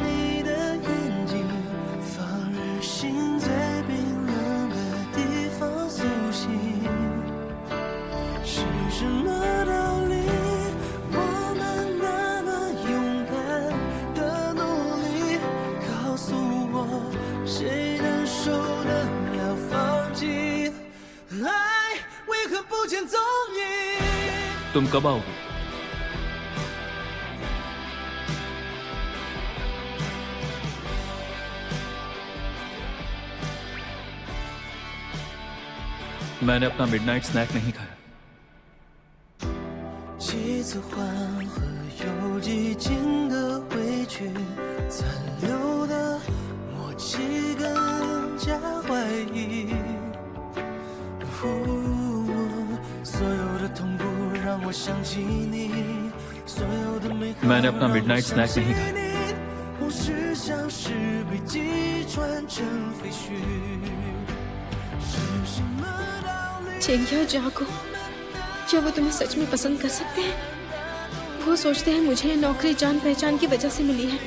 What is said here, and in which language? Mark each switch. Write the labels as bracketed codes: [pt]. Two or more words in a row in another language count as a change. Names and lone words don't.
[zh] 你的眼睛放任心在冰冷的地方苏醒，是什么道理？我们那么勇敢的努力，告诉我谁能受得了放弃？爱为何不见踪影？ [hi] तुम कब आओगे? मैंने अपना [en] midnight snack [hi] नहीं खाया। [zh] 几次缓和又几经的委屈，残留的默契更加怀疑。所有的痛苦让我想起你，所有的美好 [hi] मैंने अपना [en] midnight snack [hi] नहीं खाया। [zh] 梦是像是被击穿成废墟，是什么道理？ [hi] चेंगिया जागो, क्या वो तुम्हें सच में पसंद कर सकते हैं? वो सोचते हैं मुझे ये नौकरी जान पहचान की वजह से मिली है।